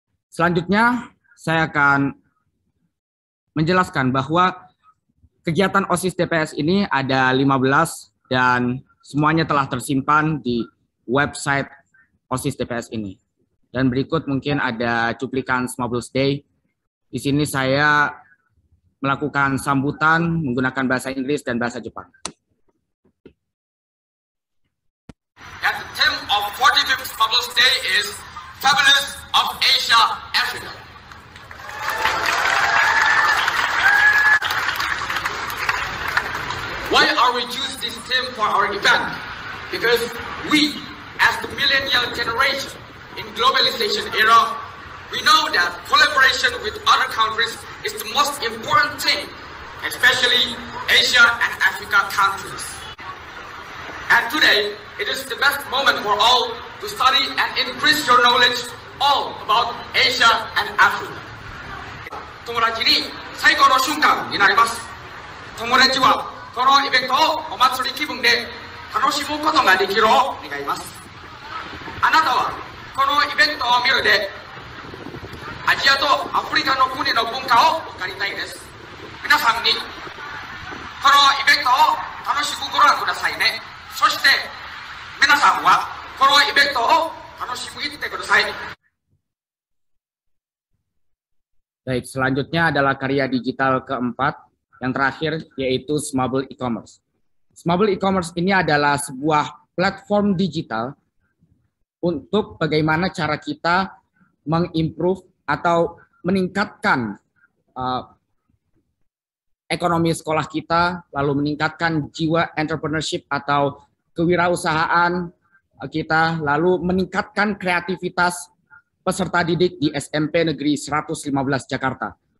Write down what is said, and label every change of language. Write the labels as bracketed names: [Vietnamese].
[Indonesian] Selanjutnya, saya akan menjelaskan bahwa kegiatan OSIS DPS ini ada 15 dan semuanya telah tersimpan di website OSIS DPS ini. Dan berikut mungkin ada cuplikan Smugglers Day. Di sini saya melakukan sambutan menggunakan bahasa Inggris dan bahasa Jepang. [English] And the theme of 45th Smugglers Day is Travelers of Asia, Africa. Why are we choose this theme for our event? Because we, as the millennial generation in globalization era, we know that collaboration with other countries is the most important thing, especially Asia and Africa countries. And today, it is the best moment for all to study and increase your knowledge all about Asia and Africa. [Japanese] 友達に最高の瞬間になります。友達はこのイベントをお祭り気分で楽しむことができるを願います。あなたはこのイベントを見るでアジアとアフリカの国の文化を分かりたいです。皆さんにこのイベントを楽しくご覧くださいね。そして皆さんはこのイベントを楽しみにしてください。 [Indonesian] Baik, selanjutnya adalah karya digital keempat, yang terakhir yaitu Smuggle E-commerce. Smuggle E-commerce ini adalah sebuah platform digital untuk bagaimana cara kita mengimprove atau meningkatkan ekonomi sekolah kita, lalu meningkatkan jiwa entrepreneurship atau kewirausahaan kita, lalu meningkatkan kreativitas peserta didik di SMP Negeri 115 Jakarta.